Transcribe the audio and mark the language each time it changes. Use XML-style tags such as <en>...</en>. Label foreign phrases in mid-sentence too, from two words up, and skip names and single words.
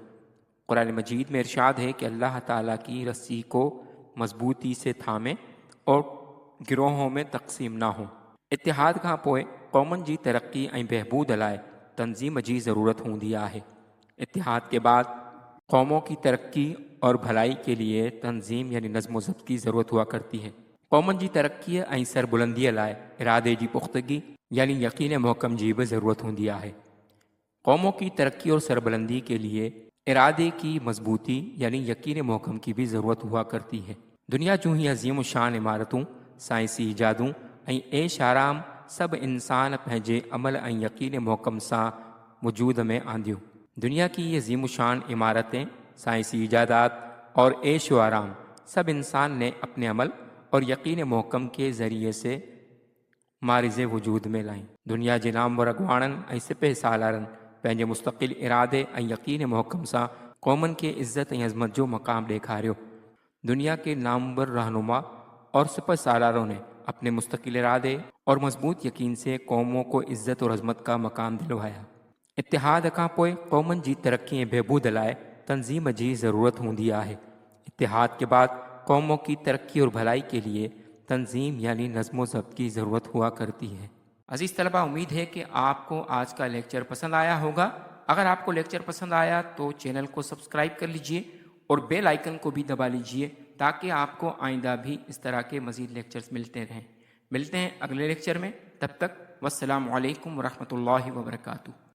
<ur>قرآن مجید میں ارشاد ہے کہ اللہ تعالیٰ کی رسی کو مضبوطی سے تھامیں اور گروہوں میں تقسیم نہ ہوں۔</ur> <sd>اتحاد کھاں پوئے قومن جی ترقی این بہبود لائے تنظیم جی ضرورت ہوندی ہے۔</sd> <ur>اتحاد کے بعد قوموں کی ترقی اور بھلائی کے لیے تنظیم یعنی نظم و ضبط کی ضرورت ہوا کرتی ہے۔</ur> <sd>قومن جی ترقی ऐं सरबुलंदीअ लाइ इरादे जी पुख्तगी यानी यकीन महकम जी</sd> <ur>بھی ضرورت ہوتی ہے. قوموں کی ترقی اور سربلندی کے لیے ارادے کی مضبوطی یعنی یقین محکم کی بھی ضرورت ہوا کرتی ہے.</ur> <sd>दुनिया जूं ही अज़ीम शान इमारतूं, साइंसी इजादूं ऐं ऐश आराम सभु इंसान पंहिंजे अमल ऐं यकीन महकम सां वजूद में आंदियूं।</sd> <ur>دنیا کی یہ عظیم شان عمارتیں، سائنسی ایجادات اور عیش و آرام سب انسان نے اپنے عمل اور یقین محکم کے ذریعے سے معرض وجود میں لائیں.</ur> <sd>दुनिया जे नामवर अॻवाननि ऐं सिपह सालारनि पंहिंजे मुस्तक़िल इरादे ऐं यकीन महकम सां क़ौमनि खे इज़्ज़त ऐं अज़मत जो मक़ाम ॾेखारियो।</sd> <ur>دنیا کے نامور رہنما اور سپہ سالاروں نے اپنے مستقل ارادے اور مضبوط یقین سے قوموں کو عزت اور عظمت کا مقام دلوایا.</ur> <sd>इत्तिहाद खां पोइ क़ौमनि जी तरक्की ऐं बहबूद लाइ तंज़ीम जी ज़रूरत हूंदी आहे।</sd> <ur>اتحاد کے بعد قوموں کی ترقی اور بھلائی کے لیے تنظیم یعنی نظم و ضبط کی ضرورت ہوا کرتی ہے. عزیز طلبہ، امید ہے کہ آپ کو آج کا لیکچر پسند آیا ہوگا. اگر آپ کو لیکچر پسند آیا تو چینل کو سبسکرائب کر لیجیے اور</ur> <en>bell icon</en> <ur>کو بھی دبا لیجیے تاکہ آپ کو آئندہ بھی اس طرح کے مزید لیکچرز ملتے رہیں. ملتے ہیں اگلے لیکچر میں، تب تک</ur> <ar>والسلام عليكم ورحمة الله وبركاته.</ar>